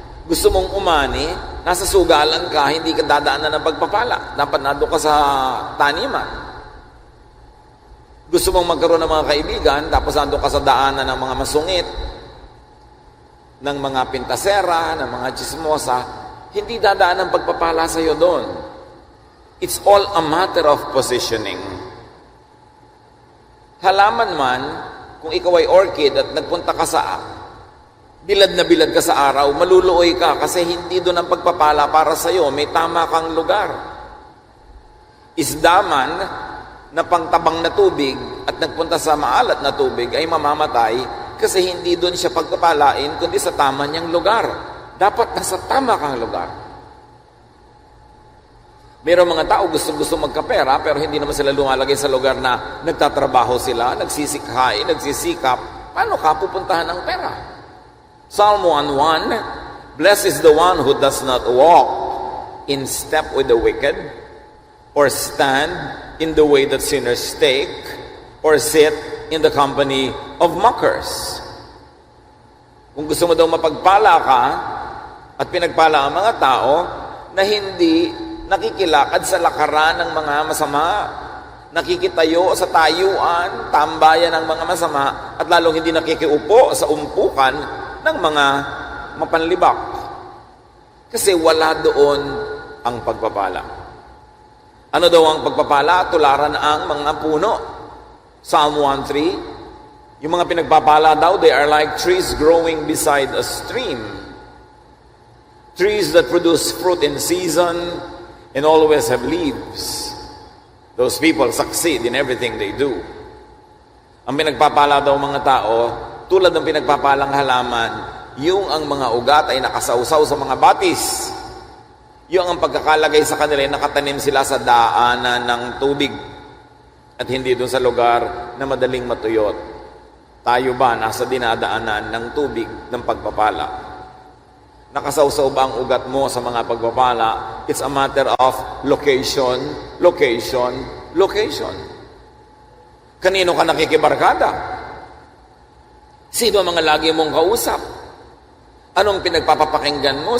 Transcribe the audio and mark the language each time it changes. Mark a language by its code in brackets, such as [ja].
[tl] Gusto mong umani, nasa sugalan ka, hindi ka dadaanan ng pagpapala. Dapat nado ka sa taniman. Gusto mong magkaroon ng mga kaibigan, tapos nado ka sa daanan ng mga masungit, ng mga pintasera, ng mga chismosa, hindi dadaan ang pagpapala sa iyo doon. [en] It's all a matter of positioning. [tl] Halaman man, kung ikaw ay orchid at nagpunta ka sa bilad na bilad ka sa araw, maluluoy ka kasi hindi doon ang pagpapala para sa iyo, may tama kang lugar. Isda man na pangtabang na tubig at nagpunta sa maalat na tubig ay mamamatay kasi hindi doon siya pagpapalain kundi sa tama niyang lugar. Dapat nasa tama kang lugar. Mayroong mga tao gusto magkapera pero hindi naman sila lumalagay sa lugar na nagtatrabaho sila, nagsisikhay, nagsisikap. Paano ka pupuntahan ng pera? [en] Psalm 1:1, blessed is the one who does not walk in step with the wicked, or stand in the way that sinners take, or sit in the company of mockers. [tl] Kung gusto mo daw mapagpala ka, at pinagpala ang mga tao na hindi nakikilakad sa lakaran ng mga masama, nakikitayo sa tayuan, tambayan ng mga masama, at lalong hindi nakikiupo sa umpukan ng mga mapanlibak. Kasi wala doon ang pagpapala. Ano daw ang pagpapala? Tularan ang mga puno. [en] Psalm 1:3, [tl] yung mga pinagpapala daw, [en] they are like trees growing beside a stream. Trees that produce fruit in season and always have leaves. Those people succeed in everything they do. [tl] Ang pinagpapala daw mga tao, tulad ng pinagpapalang halaman, yung ang mga ugat ay nakasawsaw sa mga batis. Yung ang pagkakalagay sa kanila ay nakatanim sila sa daanan ng tubig at hindi doon sa lugar na madaling matuyot. Tayo ba nasa dinadaanan ng tubig ng pagpapala? Nakasawsaw ba ang ugat mo sa mga pagpapala? [en] It's a matter of location, location, location. [tl] Kanino ka nakikibarkada? Sino ang mga lagi mong kausap? Anong pinagpapapakinggan mo?